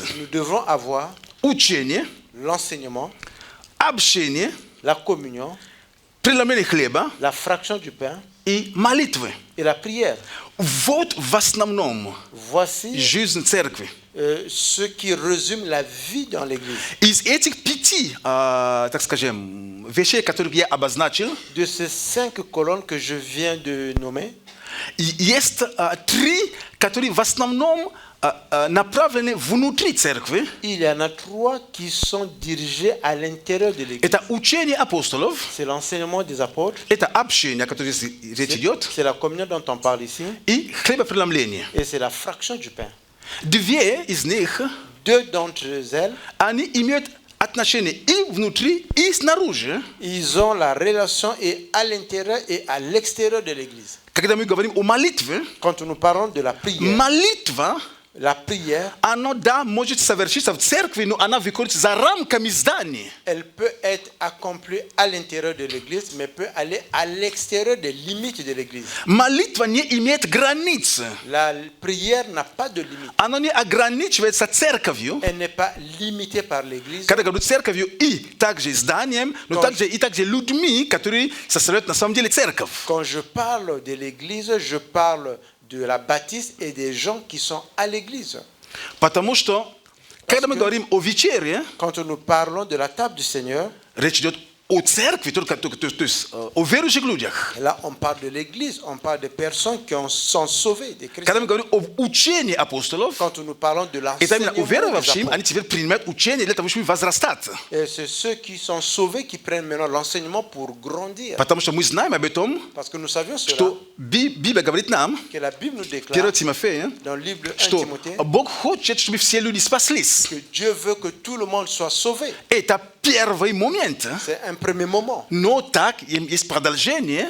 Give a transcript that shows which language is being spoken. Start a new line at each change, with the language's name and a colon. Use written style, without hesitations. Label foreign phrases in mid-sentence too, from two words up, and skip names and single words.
French: Nous devrons avoir
Russian: учение,
French: l'enseignement,
Russian: общение,
French: la communion,
Russian: преломление хлеба
French: la fraction du pain
Russian: и молитвы.
French: et la prière.
Russian: Вот в основном
French: Voici
Russian: жизнь церкви.
French: ce qui résume la vie dans l'église.
Russian: Из этих 5, так скажем, вещей, которые я обозначил,
French: De ces 5 colonnes que je viens de nommer,
Russian: есть 3, которые в основном направлены внутри церкви.
French: Il y en a 3 qui sont dirigés à l'intérieur de l'église.
Russian: Это учение апостолов,
French: C'est l'enseignement des apôtres,
Russian: это общение, о котором речь идет,
French: c'est la communion dont on parle ici,
Russian: и хлебопреломление.
French: et c'est la fraction du pain.
Russian: Две из них,
French: 2 d'entre elles,
Russian: они имеют отношение и внутри, и снаружи.
French: ils ont la relation et à l'intérieur et à l'extérieur de l'église.
Russian: Когда мы говорим о молитве,
French: Quand nous parlons de la prière,
Russian: молитва,
French: la prière,
Russian: она, да, может совершиться в церкви, но она выходит за рамками здания.
French: elle peut être accomplie à l'intérieur de l'église, mais peut aller à l'extérieur des limites de l'église.
Russian: Молитва не имеет границ.
French: La prière n'a pas de limite.
Russian: Она не ограничивается церковью.
French: Elle n'est pas limitée par l'église.
Russian: Когда говорю церковью и также зданием, но также людьми, которые составляют на самом деле церковь.
French: Quand je parle de l'église, je parle de la bâtisse et des gens qui sont à l'église.
Russian: Потому что, когда мы говорим о вечере,
French: Quand nous parlons de la table du Seigneur,
Russian: речь идет о церкви, то есть о верующих людях.
French: là on parle de l'église, on parle des personnes qui sont sauvées, des
Russian: Когда мы
French: chrétiens.
Russian: говорим об учении апостолов,
French: Quand nous parlons de
Russian: это именно
French: l'enseignement des
Russian: уверовавшим,
French: apôtres,
Russian: они теперь принимают учение для того, чтобы возрастать.
French: et c'est ceux qui sont sauvés qui prennent maintenant l'enseignement pour grandir.
Russian: Потому что мы знаем об этом,
French: Parce que nous savions cela,
Russian: что Библия говорит нам,
French: que la Bible nous 1 déclare
Russian: Тимофея,
French: dans le livre 1
Russian: что
French: Timothée
Russian: Бог хочет, чтобы все люди спаслись.
French: que Dieu veut que tout le monde soit sauvé.
Russian: Это первый момент.
French: C'est un premier moment.
Russian: Но так есть продолжение